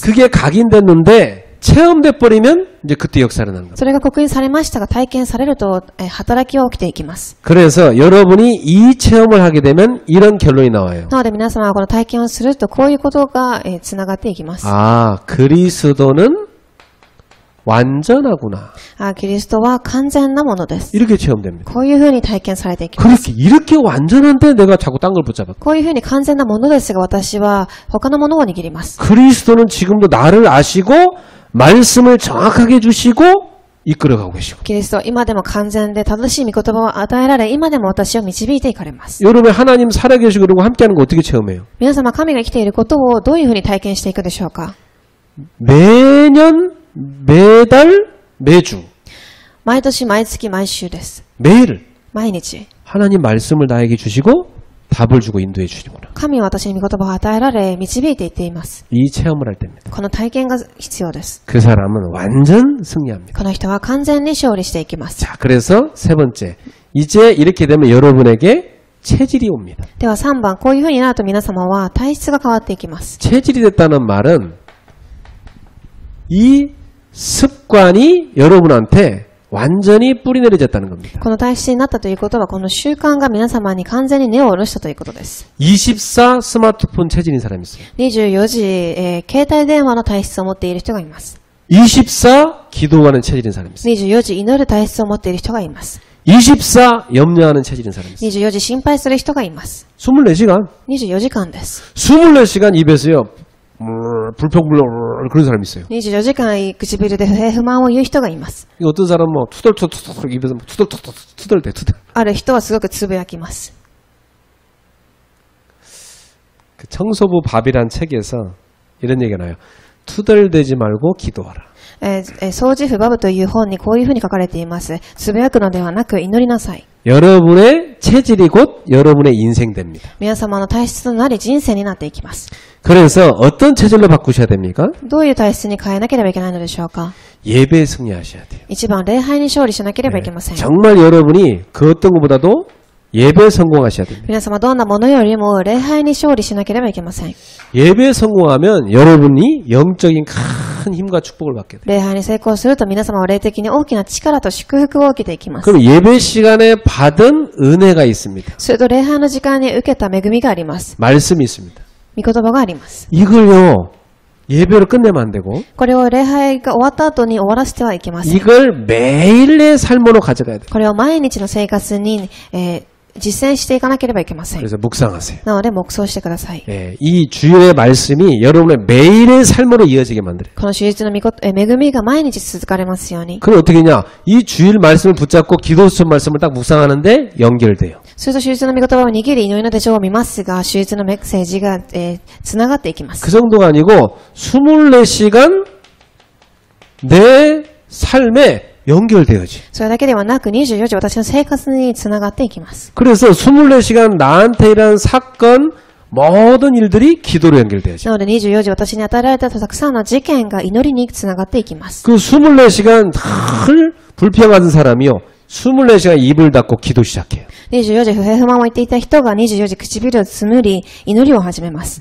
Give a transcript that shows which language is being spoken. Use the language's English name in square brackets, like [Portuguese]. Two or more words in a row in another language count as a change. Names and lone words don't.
[Korean] 그게 각인됐는데 체험돼 버리면 이제 그때 역사를 나는 겁니다. [Japanese] それが刻印されましたが体験されると働きは起きていきます。 [Korean] 그래서 여러분이 이 체험을 하게 되면 이런 결론이 나와요. [Japanese] なので皆様はこの体験をするとこういうことがつながっていきます。 [Korean] 아, 그리스도는 완전하구나. [Japanese] キリストは完全なものです。 [Korean] 이렇게 체험됩니다. [Japanese] こういうふうに体験されていきます。 [Korean] 이렇게 완전한데 내가 자꾸 딴 걸 붙잡아. [Japanese] こういうふうに完全なものですが、私は他のものを握ります。 [Korean] 그리스도는 지금도 나를 아시고 말씀을 정확하게 주시고 이끌어가고 계시고. [Japanese] キリストは今でも完全で正しい御言葉を与えられ、今でも私を導いていかれます。 [Korean] 여러분 하나님 살아계시고 그러고 함께하는 거 어떻게 체험해요? [Japanese] 皆様、神が生きていることをどういうふうに体験していくでしょうか。 [Korean] 매년, 매달, 매주, [Japanese] 毎年、毎月、毎週です。 [Korean] 매일 [Japanese] 毎日。 [Korean] 하나님 말씀을 나에게 주시고 답을 주고 인도해 주시는구나. [Japanese] 神は私に御言葉を与えられ、導いていっています。 [Korean] 이 체험을 할 때입니다. [Japanese] この体験が必要です。 [Korean] 그 사람은 완전 승리합니다. [Japanese] この人は完全に勝利していきます。 [Korean] 자, 그래서 세 번째. 이제 이렇게 되면 여러분에게 체질이 옵니다. [Japanese] では3番、こういうふうになると皆様は体質が変わっていきます。 [Korean] 체질이 됐다는 말은 이 습관이 여러분한테 완전히 뿌리 내려졌다는 겁니다. [Japanese] この体質になったということは、この習慣が皆様に完全に根を下ろしたということです。 [Korean] 24 스마트폰 체질인 사람이 있어요. [Japanese] 24 時、携帯電話の体質を持っている人がいます。 [Korean] 24 기도하는 체질인 사람이 있어요. [Japanese] 24 時祈る体質を持っている人がいます。 [Korean] 24 염려하는 체질인 사람이 있어요. [Japanese] 24 時心配する人がいます。 [Korean] 24시간. [Japanese] 24時間です。 [Korean] 24시간 입에서요. 불평불평 그런 사람이 있어요. [Japanese] 24 時間唇で不平不満を言う人がいます。 [Korean] 어떤 사람은 뭐 투덜투덜 입에서 투덜대 투덜. [Japanese] ある人はすごくつぶやきます。 [Korean] 그 청소부 밥이란 책에서 이런 얘기가 나요. 투덜대지 말고 기도하라. [Japanese] 掃除婦バブという本にこういうふうに書かれています。つぶやくのではなく祈りなさい。 [Korean] 여러분의 체질이 곧 여러분의 인생 됩니다. [Japanese] 皆様の体質となり人生になっていきます。 [Korean] 그래서 어떤 체질로 바꾸셔야 됩니까? [Japanese] どういう体質に変えなければいけないのでしょうか。 [Korean] 예배에 승리하셔야 돼요. [Japanese] 一番礼拝に勝利しなければいけません。 [Korean] 정말 여러분이 그 어떤 것보다도 예배에 성공하셔야 됩니다. [Japanese] 皆様どんなものよりも礼拝に勝利しなければいけません。 [Korean] 예배에 성공하면 여러분이 영적인 큰 힘과 축복을 받게 돼요. [Japanese] 礼拝に成功すると皆様は霊的に大きな力と祝福を受けていきます。 [Korean] 그럼 예배 시간에 받은 은혜가 있습니다. [Japanese] すると礼拝の時間に受けた恵みがあります。 [Korean] 말씀이 있습니다. [Japanese] 御言葉があります。 [Korean] 이걸요. 예배로 끝내면 안 되고 [Japanese] これを礼拝が終わった後に終わらせてはいけません。 [Korean] 이걸 매일의 삶으로 가져가야 돼요. [Japanese] これを毎日の生活に、実践していかなければいけません。 [Korean] 그래서 묵상하세요. [Japanese] なので黙想してください。 [Korean] 이 주일의 말씀이 여러분의 매일의 삶으로 이어지게 만들어요. [Japanese] この手術の恵みが毎日続かれますように。 [Korean] 그럼 어떻게 하냐? 이 주일 말씀을 붙잡고 기도수천 말씀을 딱 묵상하는데 연결돼요. [Japanese] すると手術の御言葉を握り祈りの手帳を見ますが、手術のメッセージが、つながっていきます。 [Korean] 그 정도가 아니고 24시간 내 삶에 연결되어지. [Japanese] それだけではなく24時私の生活につながっていきます。 [Korean] 그래서 24시간 나한테 일어난 사건 모든 일들이 기도로 연결되어지. [Japanese] なので24時私に与えられたたくさんの事件が祈りにつながっていきます。 [Korean] 그 24시간 늘 불평하던 사람이요. 24시간 입을 닫고 기도 시작해요. [Japanese] 24 時不平不満を言っていた人が24時唇をつむり祈りを始めます。